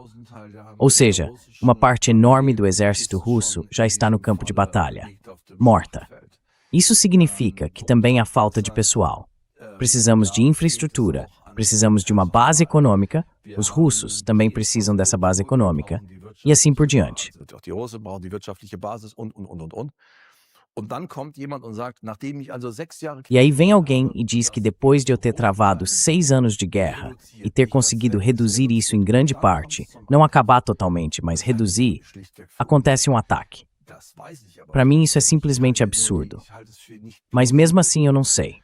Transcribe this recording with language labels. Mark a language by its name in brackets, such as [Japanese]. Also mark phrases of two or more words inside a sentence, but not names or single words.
[Portuguese] Ou seja, uma parte enorme do exército russo já está no campo de batalha, morta. Isso significa que também há falta de pessoal. Precisamos de infraestrutura, precisamos de uma base econômica, os russos também precisam dessa base econômica, e assim por diante. [German] Die Russen brauchen die wirtschaftliche Basis und. Und dann kommt jemand und sagt, nachdem ich also 6 Jahre... [Portuguese] E aí vem alguém e diz que depois de eu ter travado 6 anos de guerra e ter conseguido reduzir isso em grande parte, não acabar totalmente, mas reduzir, acontece um ataque. Para mim isso é simplesmente absurdo. Mas mesmo assim eu não sei.